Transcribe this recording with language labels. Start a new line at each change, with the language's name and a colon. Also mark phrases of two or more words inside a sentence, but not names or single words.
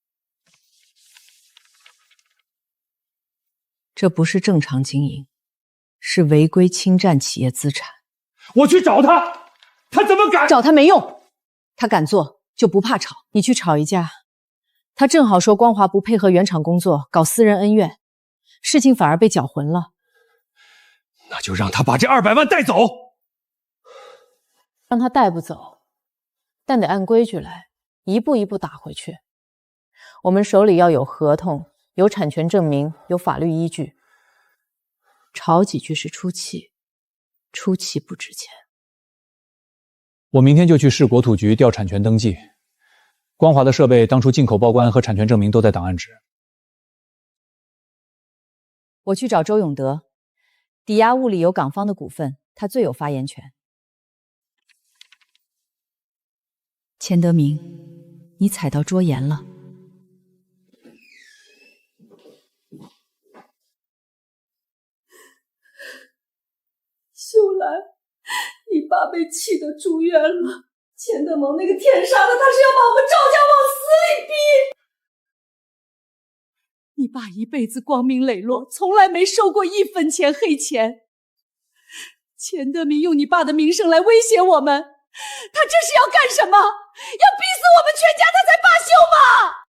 Chinese: 這不是正常經營，是違規侵占企業資產。我去找他，他怎麼敢？找他沒用，他敢做就不怕吵。你去吵一架，他正好說光華不配合原廠工作，搞私人恩怨，事情反而被攪浑了。那就讓他把這200 萬帶走。讓他帶不走，但得按規矩來，一步一步打回去。我們手裡要有合同，有產權證明，有法律依據。吵幾句是出氣，出氣不值錢。我明天就去市國土局調產權登記。光華的設備當初進口報關和產權證明都在檔案室。我去找周永德，抵押物裡有港方的股份，他最有發言權。钱德明，你踩到桌沿了。秀蘭，你爸被气得住院了。钱德蒙那个天杀的，他是要把我们赵家往死里逼。你爸一輩子光明磊落，從來沒收過1分錢黑錢。錢德明用你爸的名聲來威脅我們，他這是要幹什麼？要逼死我們全家他才罷休嗎？